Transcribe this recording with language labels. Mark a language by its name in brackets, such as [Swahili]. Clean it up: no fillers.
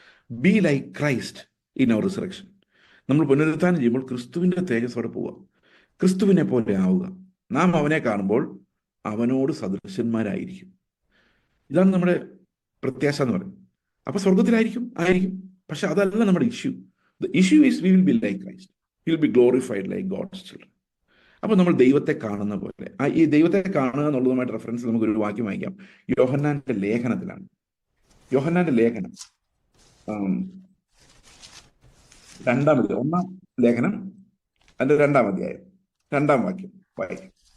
[English] Be like Christ in our resurrection. [Malayalam] നമ്മൾ പുനരുത്ഥാനം ചെയ്യുമ്പോൾ ക്രിസ്തുവിൻ്റെ തേജസ്സോടെ പോവുക, ക്രിസ്തുവിനെ പോലെ ആവുക. നാം അവനെ കാണുമ്പോൾ അവനോട് സദൃശന്മാരായിരിക്കും. ഇതാണ് നമ്മുടെ പ്രത്യാശ എന്ന് പറയുന്നത്. അപ്പോൾ സ്വർഗത്തിലായിരിക്കും, പക്ഷെ അതല്ല നമ്മുടെ issue. [English] The issue is we will be like Christ. We will be glorified like God's children. [Malayalam] അപ്പോൾ നമ്മൾ ദൈവത്തെ കാണുന്ന പോലെ, ഈ ദൈവത്തെ കാണുക എന്നുള്ളതുമായിട്ട് റെഫറൻസ് നമുക്കൊരു വാക്യം വായിക്കാം. യോഹന്നാന്റെ ലേഖനത്തിലാണ്. യോഹന്നാന്റെ ലേഖനം 1 ലേഖനം അതിന്റെ 2 അധ്യായം 2 വാക്യം വായിക്കാം.